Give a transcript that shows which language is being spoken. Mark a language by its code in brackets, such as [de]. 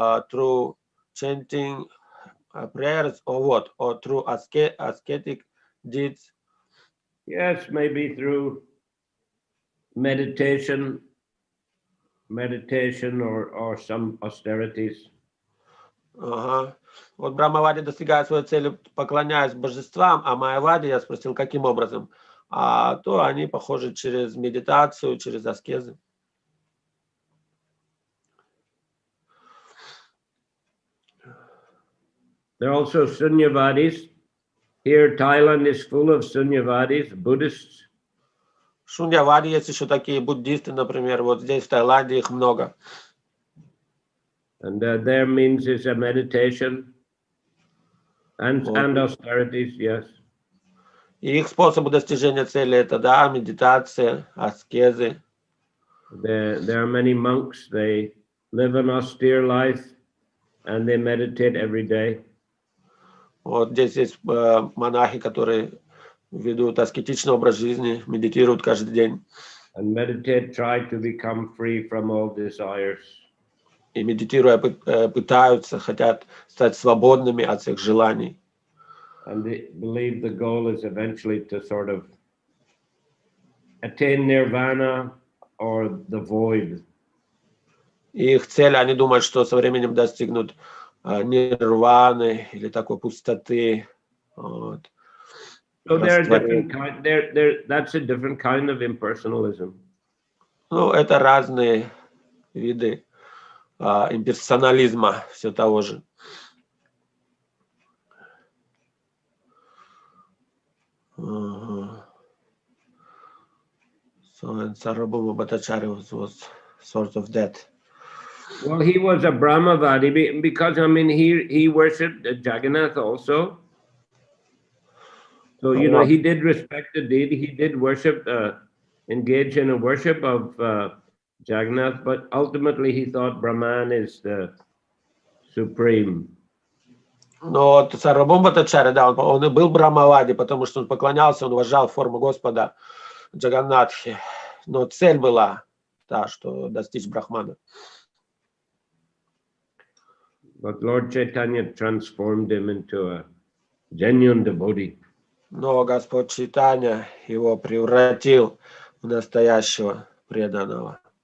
[en] Through chanting prayers or what? Or through ascetic deeds? Yes, maybe through meditation or some austerities. [ru] Ага. Вот Брамавади достигает своей цели, поклоняясь божествам, а Майявади, я спросил, каким образом? То они похожи через медитацию, через аскезы. [en] There are also Sunyavadis. Here, Thailand is full of Sunyavadis, Buddhists. [ru] Шуньявади есть еще такие буддисты, например, вот здесь в Таиланде их много. [en] And their means is a meditation and austerities, yes. [ru] И их способы достижения цели это, да, медитация, аскезы. [en] There are many monks, they live an austere life and they meditate every day. [ru] Вот здесь есть монахи, которые ведут аскетичный образ жизни, медитируют каждый день. [en] And meditate, try to become free from all desires. [ru] И медитируя пытаются, хотят стать свободными от всех желаний. [en] And they believe the goal is eventually to sort of attain nirvana or the void. [ru] И их цель, они думают, что со временем достигнут нирваны или такой пустоты. Вот. [en] So there are different kind. That's a different kind of impersonalism. [ru] Ну, это разные виды имперсонализма, все того же. [en] So, and Sarvabhauma Bhattacharya was sort of that. Well, he was a Brahmavadi because I mean he worshipped Jagannath also. So you know he did respect the deity. He did worship, engage in a worship of Jagannath, but ultimately he thought Brahman is the supreme. [ru] Но вот Сарвабхаума Бхаттачарья, да, он и был Брахмавади, потому что он поклонялся, он уважал форму Господа Джаганнатхи. Но цель была та, что достичь Брахмана. [en] But Lord Chaitanya transformed him into a genuine devotee. [ru] Но Господь Чайтанья его превратил в настоящего преданного.